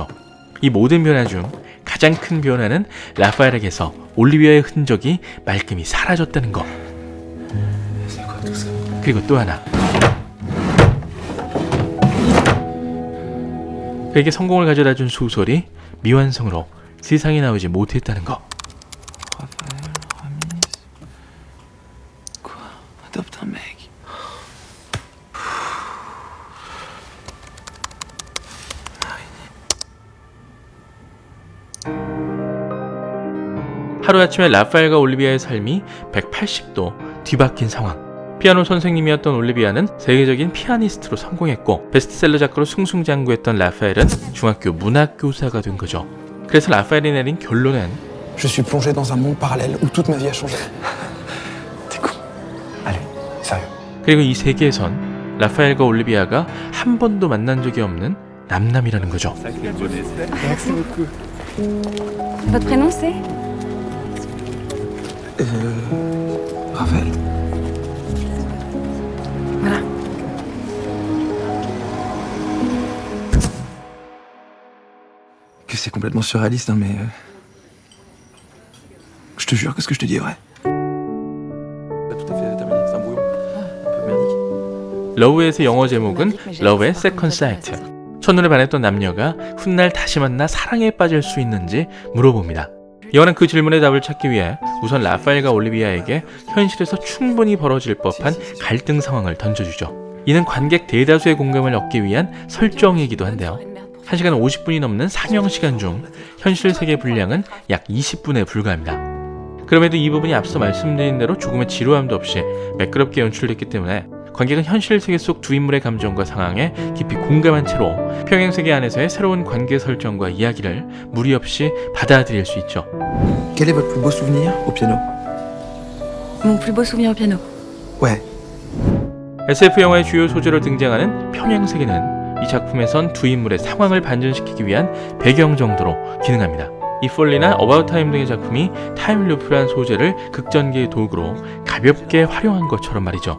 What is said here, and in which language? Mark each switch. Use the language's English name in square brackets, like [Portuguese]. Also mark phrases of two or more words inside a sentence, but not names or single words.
[Korean] 이 모든 변화 중 가장 큰 변화는 라파엘에게서 올리비아의 흔적이 말끔히 사라졌다는 것. 그리고 또 하나, 그에게 성공을 가져다준 소설이 미완성으로 세상에 나오지 못했다는 것. [French] Raphaël, Ramis. Quoi? Adopte un mec. [Korean] 하루아침에 라파엘과 올리비아의 삶이 180도 뒤바뀐 상황. 피아노 선생님이었던 올리비아는 세계적인 피아니스트로 성공했고 베스트셀러 작가로 승승장구했던 라파엘은 중학교 문학교사가 된 거죠. 그래서 라파엘이 내린 결론은 [French] Je suis plongé dans un monde parallèle où toute ma vie a changé. T'es con. Allez, sérieux. [Korean] 그리고 이 세계에선 라파엘과 올리비아가 한 번도 만난 적이 없는 남남이라는 거죠. [French] Votre prénom c'est? Raphaël. Voilà. Que c'est complètement surréaliste, hein, mais... Je te jure que ce que je te dis est vrai. Pas tout à fait déterminé, c'est un brouillon. Un peu merdique. [Korean] 러브의 영어 제목은 러브의 세컨드 사이트. 첫눈에 반했던 남녀가 훗날 다시 만나 사랑에 빠질 수 있는지 물어봅니다. 영화는 그 질문에 답을 찾기 위해 우선 라파엘과 올리비아에게 현실에서 충분히 벌어질 법한 갈등 상황을 던져주죠. 이는 관객 대다수의 공감을 얻기 위한 설정이기도 한데요. 1시간 50분이 넘는 상영시간 중 현실 세계 분량은 약 20분에 불과합니다. 그럼에도 이 부분이 앞서 말씀드린 대로 조금의 지루함도 없이 매끄럽게 연출됐기 때문에 관객은 현실 세계 속 두 인물의 감정과 상황에 깊이 공감한 채로 평행세계 안에서의 새로운 관계 설정과 이야기를 무리 없이 받아들일 수 있죠. [French] Quel est votre plus beau souvenir au piano? Mon plus beau souvenir au piano. Ouais. [Korean] SF 영화의 주요 소재로 등장하는 평행세계는 이 작품에선 두 인물의 상황을 반전시키기 위한 배경 정도로 기능합니다. 이 폴리나 어바웃 타임 등의 작품이 타임루프란 소재를 극전개의 도구로 가볍게 활용한 것처럼 말이죠.